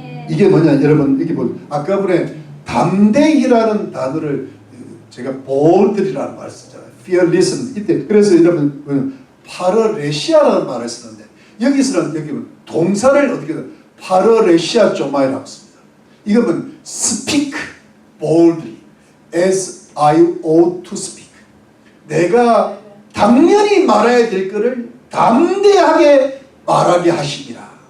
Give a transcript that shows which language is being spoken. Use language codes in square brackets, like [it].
[ko] 이게 뭐냐 여러분 이게 뭐 아까 전에 담대히라는 단어를 제가 보울드리라는 말을 쓰잖아요. fearless 이때 그래서 여러분 파르레시아라는 말을 쓰는데 여기서는 여기 동사를 어떻게 파르레시아 조마이라고 씁니다. 이거는 [en] speak boldly as I ought to speak. [ko] 내가 당연히 말해야 될 것을 담대하게 말하게 하시니라.